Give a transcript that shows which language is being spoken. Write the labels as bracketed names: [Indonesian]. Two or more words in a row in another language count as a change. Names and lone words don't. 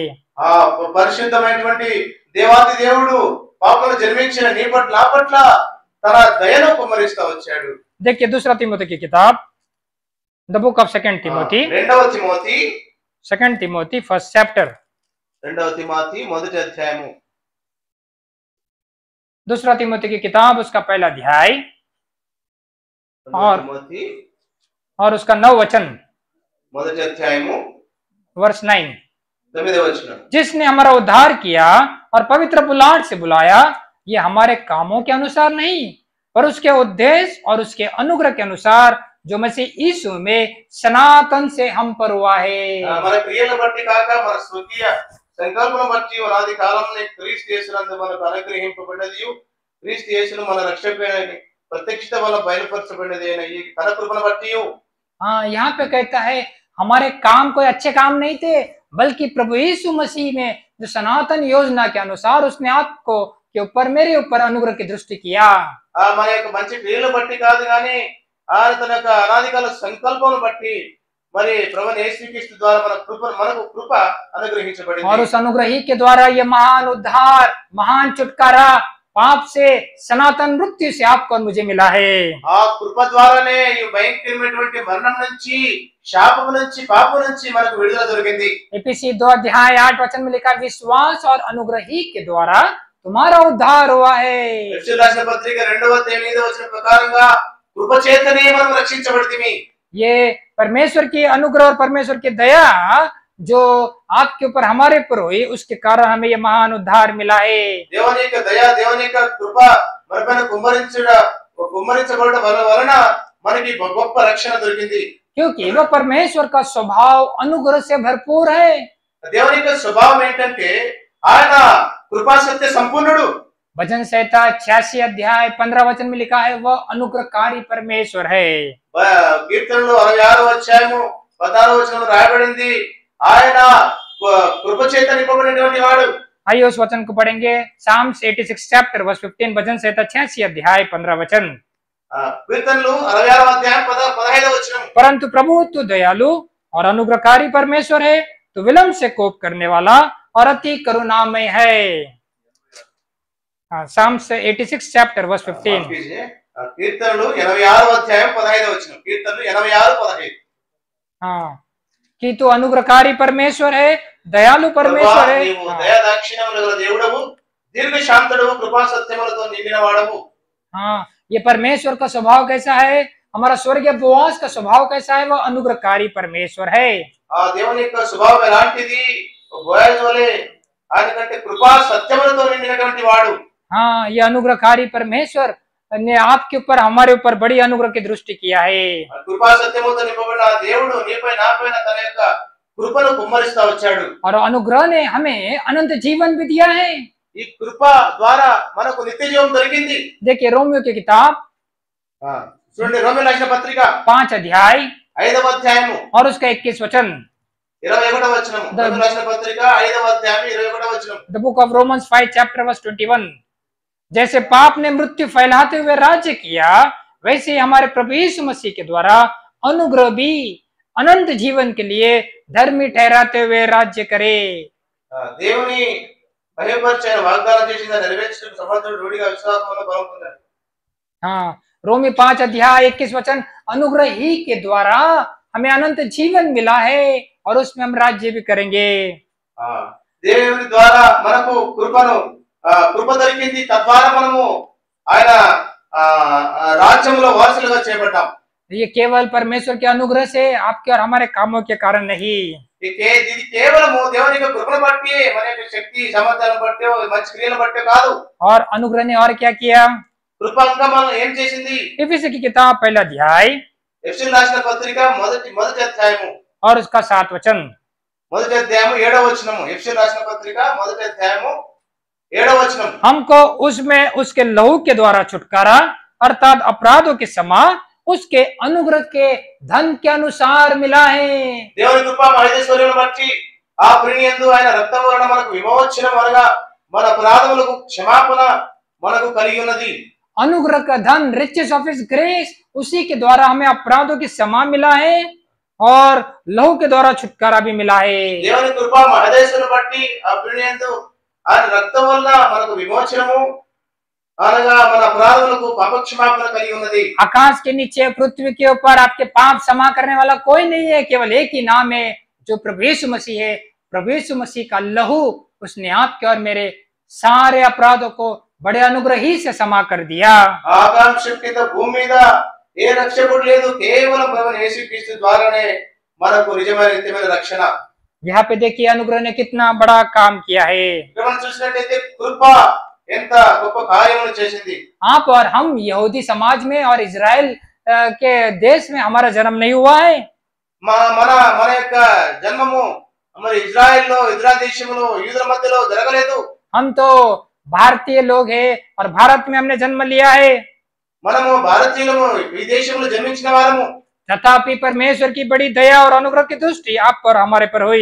[Telugu] పరిశుద్ధమైనటువంటి దేవాది దేవుడు పాపంలో జన్మించిన నీ పట్ల నా పట్ల తన దయను కుమ్మరిస్తా వచ్చాడు. [Hindi] देखिए 2 तिमोथी की किताब, [English] The book of 2 Timothy, [Hindi] 2 तिमोथी [English] 1st chapter, [Telugu] 2 తిమోతి 1వ అధ్యాయము. [Hindi] 2 तिमोथी की किताब उसका 1 अध्याय और उसका 9 वचन, [Telugu] 1వ అధ్యాయము [English] वर्ष 9। [Telugu] 9వ వచనం. [Hindi] जिसने हमारा उद्धार किया और पवित्र बुलाहट से बुलाया, ये हमारे कामों के अनुसार नहीं, पर उसके उद्देश्य और उसके अनुग्रह के अनुसार जो मसीह यीशु में सनातन से हम पर हुआ है। [Telugu] మన క్రియలను బట్టి కాక మన స్వకీయ సంకల్పం బట్టి అనాది కాలంలో క్రీస్తు యేసునందు మనకు అనుగ్రహింపబడినది, క్రీస్తు యేసును మన రక్షకుడైన ప్రత్యక్షత వల్ల బయలుపరచబడినది అయిన ఈ తన కృపను బట్టి. [Hindi] हाँ, यहाँ पे कहता है हमारे काम कोई अच्छे काम नहीं थे, बल्कि प्रभु यीशु मसीह में जो सनातन योजना के अनुसार उसने आपको के ऊपर, मेरे ऊपर अनुग्रह की दृष्टि किया। [Telugu] మన యొక్క మంచి క్రియలను బట్టి కాదు కానీ ఆయన తన యొక్క అనాదికాల సంకల్పం బట్టి మరి ప్రభువైన యేసుక్రీస్తు ద్వారా మనకు కృప అనుగ్రహించబడింది. [Hindi] और उस अनुग्रह ही के द्वारा ये महान उद्धार, महान छुटकारा पाप से, सनातन मृत्यु से आपको और मुझे मिला है। [Telugu] ఆ కృప ద్వారానే ఈ భయంకరమైనటువంటి మరణం నుంచి, శాపం నుంచి, పాపం నుంచి మనకు విడుదల దొరికింది. [Hindi] एफिसी 2 अध्याय 8 वचन में लिखा, विश्वास और अनुग्रह ही के द्वारा तुम्हारा उद्धार हुआ है। [Telugu] ఎఫెసీయులకు రాసిన పత్రిక 2వ అధ్యాయం 8వ వచనం ప్రకారంగా కృప చేతనే మనం రక్షించబడితిమి. [Hindi] ये परमेश्वर की अनुग्रह और परमेश्वर की दया जो आपके ऊपर हमारे ऊपर हुई, उसके कारण हमें ये महान उद्धार मिला है। [Telugu] దేవుని యొక్క దయ, దేవుని యొక్క కృప మనపైన కుమ్మరించబడటం వలన మనకి గొప్ప రక్షణ దొరికింది. [Hindi] क्योंकि वह परमेश्वर का स्वभाव अनुग्रह से भरपूर है। [Telugu] దేవుని యొక్క స్వభావం ఏంటంటే ఆయన కృపా సత్య సంపూర్ణుడు. [Hindi] भजन संहिता 86 अध्याय 15 वचन में लिखा है, वह अनुग्रहकारी परमेश्वर है। [Telugu] కీర్తనలు 66 అధ్యాయము 16 వచనం రాయబడింది, ఆయన కృప చేత నింపబడినటువంటి వాడు. [Hindi] आइए उस वचन को पढ़ेंगे। [English] Psalms 86 chapter verse 15, [Hindi] भजन संहिता 86 अध्याय 15 वचन। [Telugu] కీర్తనలు 66 అధ్యాయం 15 వచనం। [Hindi] परंतु प्रभु तो दयालु और अनुग्रहकारी परमेश्वर है, तो विलंब से कोप करने वाला और अति करुणामय है। [English] Psalms 86 chapter verse 15. [Telugu] కీర్తనలు 86 అధ్యాయం 15 వచనం। కీర్తనలు 86 15। [Hindi] हाँ, कि तू अनुग्रहकारी परमेश्वर है, दयालु परमेश्वर है। [Telugu] నీవు దయ దాక్షిణ్యములు గల దేవుడవు, దీర్ఘ శాంతుడవు, కృపా సత్యములతో నిండిన వాడవు। [Hindi] हाँ, ये परमेश्वर का स्वभाव कैसा है, हमारा स्वर्गीय बोआज का स्वभाव कैसा है, वह अनुग्रहकारी परमेश्वर है। [Telugu] ఆ దేవుని యొక్క స్వభావం ఎలాంటిది? బోయజ్ వలె ఆయన కంటే కృపా సత్యములతో నిండినటువంటి వాడు। [Hindi] हाँ, ये अनुग्रहकारी परमेश्वर ने आपके ऊपर, हमारे ऊपर बड़ी अनुग्रह की दृष्टि किया है। [Telugu] కృపా సత్యములతో నింపబడిన ఆ దేవుడు నీపై నాపైన తన యొక్క కృపను కుమ్మరిస్తా వచ్చాడు। [Hindi] और अनुग्रह ने हमें अनंत जीवन भी दिया है। [Telugu] ఈ కృప ద్వారా మనకు నిత్య జీవం దొరికింది। [Hindi] देखिए रोमियो की किताब [Telugu] చూడండి, రోమీయులకు రాసిన పత్రిక [Hindi] 5 अध्याय [Telugu] 5వ అధ్యాయము [Hindi] और उसका 21 वचन। [Telugu] 21వ వచనం। రోమీయులకు రాసిన పత్రిక 5వ అధ్యాయం 21వ వచనం। [English] The book of Romans 5 chapter verse 21. [Hindi] जैसे पाप ने मृत्यु फैलाते हुए राज्य किया, वैसे ही हमारे प्रभु यीशु मसीह के द्वारा अनुग्रह भी अनंत जीवन के लिए धर्मी ठहराते हुए राज्य करे। [Telugu] దేవుని భయపరిచే వాగ్దానం చేసిన నెరవేర్చడానికి సమర్థుడు రూఢిగా విశ్వాసంలో బలం పొందాడు। [Hindi] हाँ, रोमी 5 अध्याय 21 वचन, अनुग्रह ही के द्वारा हमें अनंत जीवन मिला है और उसमें हम राज्य भी करेंगे। [Telugu] దేవుని ద్వారా మనకు కృప దొరికింది, తద్వారా మనము ఆయన రాజ్యంలో వారసులుగా చేయబడ్డాం। [Hindi] ये केवल परमेश्वर के अनुग्रह से, आपके और हमारे कामों के कारण नहीं। [Telugu] ఇది కేవలము దేవుని యొక్క కృపను బట్టి, మన యొక్క శక్తి సామర్థ్యాలను బట్టి, మంచి క్రియలను బట్టి కాదు। [Hindi] और अनुग्रह ने और क्या किया? [Telugu] కృప ఇంకా మనం ఏం చేసింది? [Hindi] इफिसी की किताब 1 अध्याय [Telugu] ఎఫెసీయులకు రాసిన పత్రిక మొదటి అధ్యాయము [Hindi] और उसका 7 वचन। [Telugu] మొదటి అధ్యాయము 7వ వచనము। ఎఫెసీయులకు రాసిన పత్రిక మొదటి అధ్యాయము 7వ వచనం। [Hindi] हमको उसमें उसके लहू के द्वारा छुटकारा अर्थात अपराधों के समा उसके अनुग्रह के धन के अनुसार मिला है। [Telugu] దేవుని కృప మహేశ్వర్యమును బట్టి ఆ ప్రియయందు ఆయన రక్తం వలన మనకు విమోచనం అనగా మన అపరాధములకు క్షమాపణ మనకు కలిగి ఉన్నది। [Hindi] अनुग्रह का धन, [English] riches of his grace, [Hindi] उसी के द्वारा हमें अपराधों की क्षमा मिला है और लहू के द्वारा छुटकारा भी मिला है। [Telugu] దేవుని కృప మహేశ్వర్యమును బట్టి ఆ ప్రియయందు ఆయన రక్తం వలన మనకు విమోచనము అనగా మన అపరాధములకు పాపక్షమాపణ కలిగి ఉన్నది। [Hindi] आकाश के नीचे पृथ्वी के ऊपर आपके पाप क्षमा करने वाला कोई नहीं है, केवल एक ही नाम है, जो प्रभु यीशु मसीह है। प्रभु यीशु मसीह का लहू, उसने आपके और मेरे सारे अपराधों को बड़े अनुग्रह ही से क्षमा कर दिया। [Telugu] ఆకాశం కింద భూమి మీద ఏ రక్షకుడు లేదు, కేవలం ప్రభువైన యేసుక్రీస్తు ద్వారానే మనకు నిజమైన నిత్యమైన రక్షణ। [Hindi] यहाँ पे देखिए अनुग्रह ने कितना बड़ा काम किया है। [Telugu] మనం చూసినట్లయితే కృప ఎంత గొప్ప కార్యములు చేసింది। [Hindi] आप और हम यहूदी समाज में और इजराइल के देश में हमारा जन्म नहीं हुआ है। [Telugu] మన యొక్క జన్మము మరి ఇజ్రాయెల్లో, ఇజ్రాయెల్ దేశంలో, యూదుల మధ్యలో జరగలేదు। [Hindi] हम तो भारतीय लोग हैं और भारत में हमने जन्म लिया है। [Telugu] మనము భారతీయులము, ఈ దేశంలో జన్మించిన వారము। [Hindi] तथापि परमेश्वर की बड़ी दया और अनुग्रह की दृष्टि आप पर हमारे पर हुई।